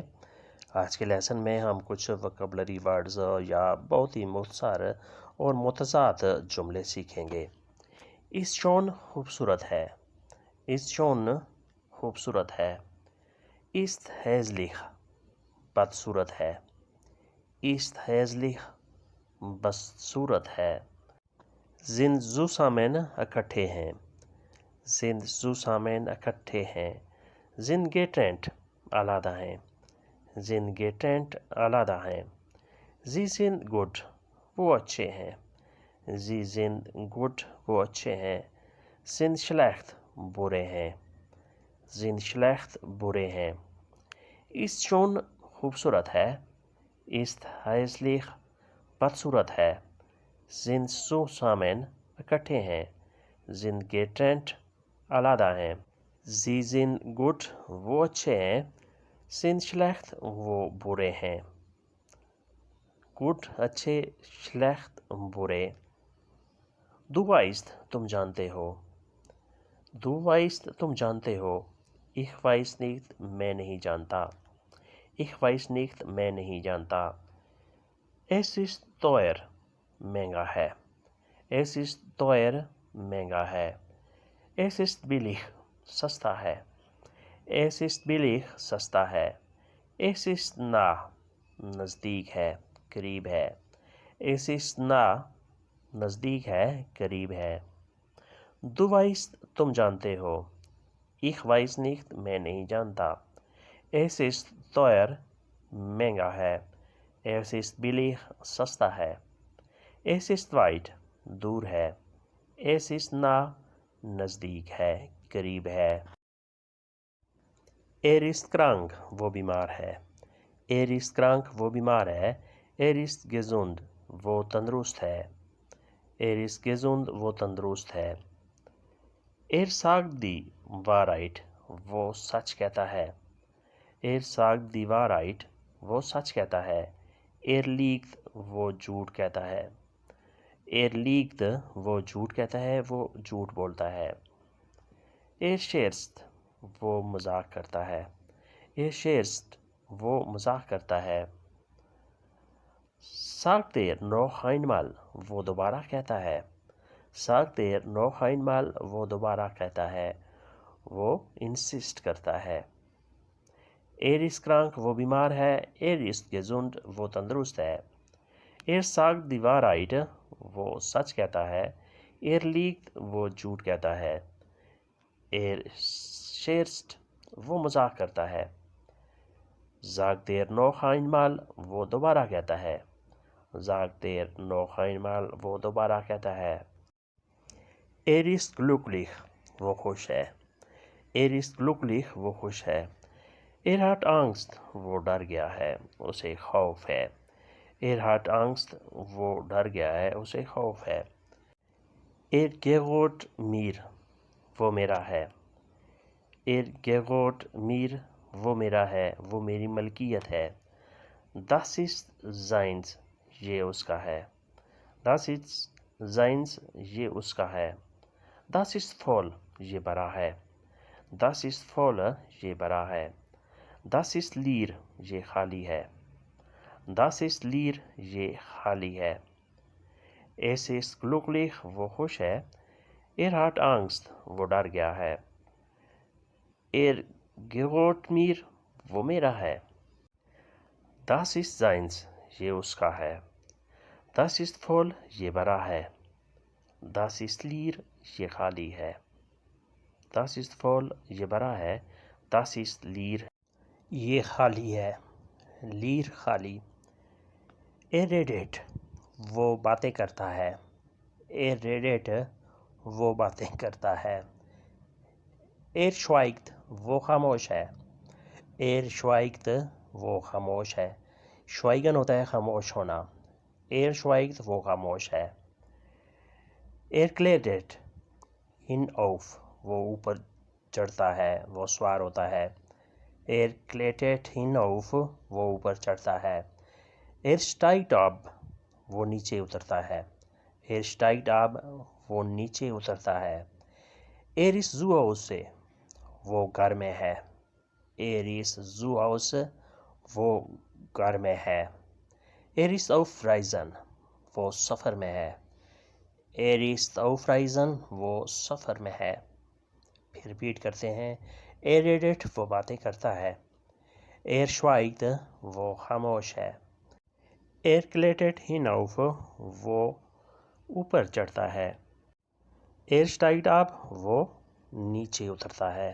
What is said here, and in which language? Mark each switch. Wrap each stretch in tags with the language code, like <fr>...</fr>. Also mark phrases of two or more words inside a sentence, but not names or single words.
<ur>آج کے لیسن میں ہم کچھ وکیبلری ورڈز یا بہت ہی مختصر اور متضاد جملے سیکھیں گے۔</ur> <de>ist schön</de> <ur>خوبصورت ہے،</ur> <de>ist schön</de> <ur>خوبصورت ہے۔</ur> <de>ist hässlich</de> <ur>بدصورت ہے،</ur> <de>ist hässlich</de> <ur>بدصورت ہے۔</ur> <de>sind zusammen</de> <ur>اکٹھے ہیں،</ur> <de>sind zusammen</de> <ur>اکٹھے ہیں۔</ur> <de>sind getrennt</de> <ur>علیحدہ ہیں،</ur> <de>sind getrennt</de> <ur>علیحدہ ہیں۔</ur> <de>sie sind gut</de> <ur>وہ اچھے ہیں،</ur> <de>sie sind gut</de> <ur>وہ اچھے ہیں۔</ur> <de>sind schlecht</de> <ur>برے ہیں،</ur> <de>sind schlecht</de> <ur>برے ہیں۔</ur> <de>ist schon</de> <ur>خوبصورت ہے،</ur> <de>ist hässlich</de> <ur>بدصورت ہے۔</ur> <de>sind zusammen</de> <ur>اکٹھے ہیں،</ur> <de>sind getrennt</de> <ur>علیحدہ ہیں۔</ur> <de>sie sind gut</de> <ur>وہ اچھے ہیں،</ur> <de>sind schlecht</de> <ur>وہ برے ہیں۔ good اچھے، schlecht برے۔</ur> <de>du weißt</de> <ur>تم جانتے ہو،</ur> <de>du weißt</de> <ur>تم جانتے ہو۔</ur> <de>ich weiß nicht</de> <ur>میں نہیں جانتا،</ur> <de>ich weiß nicht</de> <ur>میں نہیں جانتا۔</ur> <de>es ist teuer</de> <ur>مہنگا ہے،</ur> <de>es ist teuer</de> <ur>مہنگا ہے۔</ur> <de>es ist billig</de> <ur>سستا ہے،</ur> <de>es ist billig</de> <ur>سستا ہے۔</ur> <de>es ist nah</de> <ur>نزدیک ہے، قریب ہے،</ur> <de>es ist nah</de> <ur>نزدیک ہے، قریب ہے۔</ur> <de>du weißt</de> <ur>تم جانتے ہو،</ur> <de>ich weiß nicht</de> <ur>میں نہیں جانتا۔</ur> <de>es ist teuer</de> <ur>مہنگا ہے،</ur> <de>es ist billig</de> <ur>سستا ہے۔</ur> <de>es ist weit</de> <ur>دور ہے،</ur> <de>es ist nah</de> <ur>نزدیک ہے، قریب ہے۔</ur> <de>er ist krank</de> <ur>وہ بیمار ہے،</ur> <de>er ist krank</de> <ur>وہ بیمار ہے۔</ur> <de>er ist gesund</de> <ur>وہ تندرست ہے،</ur> <de>er ist gesund</de> <ur>وہ تندرست ہے۔</ur> <de>er sagt die Wahrheit</de> <ur>وہ سچ کہتا ہے،</ur> <de>er sagt die Wahrheit</de> <ur>وہ سچ کہتا ہے۔</ur> <de>er liegt</de> <ur>وہ جھوٹ کہتا ہے،</ur> <de>er liegt</de> <ur>وہ جھوٹ کہتا ہے، وہ جھوٹ بولتا ہے۔</ur> <de>er scherzt</de> <ur>وہ مذاق کرتا ہے،</ur> <de>er scherzt</de> <ur>وہ مذاق کرتا ہے۔</ur> <de>sagt er noch einmal</de> <ur>وہ دوبارہ کہتا ہے،</ur> <de>sagt er noch einmal</de> <ur>وہ دوبارہ کہتا ہے، وہ insist کرتا ہے۔</ur> <de>er ist krank</de> <ur>وہ بیمار ہے،</ur> <de>er ist gesund</de> <ur>وہ تندرست ہے۔</ur> <de>er sagt die Wahrheit</de> <ur>وہ سچ کہتا ہے،</ur> <de>er liegt</de> <ur>وہ جھوٹ کہتا ہے۔</ur> <de>er scherzt</de> <ur>وہ مذاق کرتا ہے۔</ur> <de>sagt er noch einmal</de> <ur>وہ دوبارہ کہتا ہے،</ur> <de>sagt er noch einmal</de> <ur>وہ دوبارہ کہتا ہے۔</ur> <de>er ist glücklich</de> <ur>وہ خوش ہے،</ur> <de>er ist glücklich</de> <ur>وہ خوش ہے۔</ur> <de>er hat Angst</de> <ur>وہ ڈر گیا ہے، اسے خوف ہے،</ur> <de>er hat Angst</de> <ur>وہ ڈر گیا ہے، اسے خوف ہے۔</ur> <de>er gehört mir</de> <ur>وہ میرا ہے،</ur> <de>er gehört mir</de> <ur>وہ میرا ہے، وہ میری ملکیت ہے۔</ur> <de>das ist seins</de> <ur>یہ اس کا ہے،</ur> <de>das ist seins</de> <ur>یہ اس کا ہے۔</ur> <de>das ist voll</de> <ur>یہ بھرا ہے،</ur> <de>das ist voll</de> <ur>یہ بھرا ہے۔</ur> <de>das ist leer</de> <ur>یہ خالی ہے،</ur> <de>das ist leer</de> <ur>یہ خالی ہے۔</ur> <de>es ist glücklich</de> <ur>وہ خوش ہے،</ur> <de>er hat Angst</de> <ur>وہ ڈر گیا ہے۔</ur> <de>er gehört mir</de> <ur>وہ میرا ہے،</ur> <de>das ist seins</de> <ur>یہ اس کا ہے۔</ur> <de>das ist voll</de> <ur>یہ بھرا ہے،</ur> <de>das ist leer</de> <ur>یہ خالی ہے۔</ur> <de>das ist voll</de> <ur>یہ بھرا ہے،</ur> <de>das ist leer</de> <ur>یہ خالی ہے، leer خالی۔</ur> <de>er redet</de> <ur>وہ باتیں کرتا ہے،</ur> <de>er redet</de> <ur>وہ باتیں کرتا ہے۔</ur> <de>er schweigt</de> <ur>وہ خاموش ہے،</ur> <de>er schweigt</de> <ur>وہ خاموش ہے۔ schweigen ہوتا ہے خاموش ہونا،</ur> <de>er schweigt</de> <ur>وہ خاموش ہے۔</ur> <de>er klettert hinauf</de> <ur>وہ اوپر چڑھتا ہے، وہ سوار ہوتا ہے،</ur> <de>er klettert hinauf</de> <ur>وہ اوپر چڑھتا ہے۔</ur> <de>er steigt ab</de> <ur>وہ نیچے اترتا ہے،</ur> <de>er steigt ab</de> <ur>وہ نیچے اترتا ہے۔</ur> <de>er ist zu Hause</de> <ur>وہ گھر میں ہے.</ur> <de>Er ist zu Hause,</de> <ur>وہ گھر میں ہے.</ur> <de>Er ist auf Reisen,</de> <ur>وہ سفر میں ہے.</ur> <de>Er ist auf Reisen,</de> <ur>وہ سفر میں ہے. پھر ریپیٹ کرتے ہیں.</ur> <de>Er redet,</de> <ur>وہ باتیں کرتا ہے.</ur> <de>Er schweigt,</de> <ur>وہ خاموش ہے.</ur> <de>Er klettert hinauf,</de> <ur>وہ اوپر چڑھتا ہے.</ur> <de>Er steigt ab,</de> <ur>وہ نیچے اترتا ہے.</ur>